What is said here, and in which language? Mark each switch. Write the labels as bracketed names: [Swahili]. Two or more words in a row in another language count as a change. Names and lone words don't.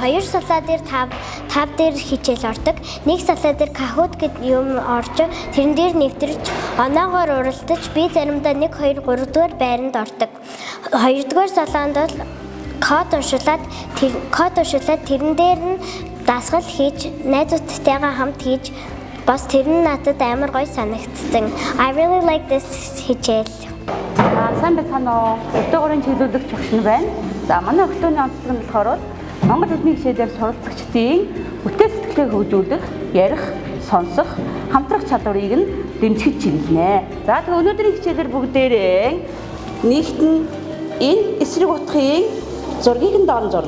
[Mongolian] 2 салаа дээр тав дээр хичээл ордог. 1 салаа дээр кахут гэдэг юм орж тэрэн дээр нэвтэрч оноогоор уралдаж би заримдаа 1 2 3 дугаар байранд ордог. 2 дугаар салаанд бол код уншуулад тэрэн дээр нь дасгал хийж найзуудтайгаа хамт хийж бас тэр нь надад амар гоё санагдсан. [English] I really like this хичээл. [Mongolian] Сайн байна уу? Өдөөгөрийн чиглүүлэгч багш нь байна. За манай өглөөний онцлог нь болохоор Монгол хэлний хичээлээр суралцагчдын бүтээл сэтгэлээ хөгжүүлэх, ярих, сонсох, хамтрах чадварыг нь дэмжих чиглэнэ. За тэгээ өнөөдрийн хичээлээр бүгдээрээ нэгт нь энэ эсрэг утгын зургийг нь доор зурна.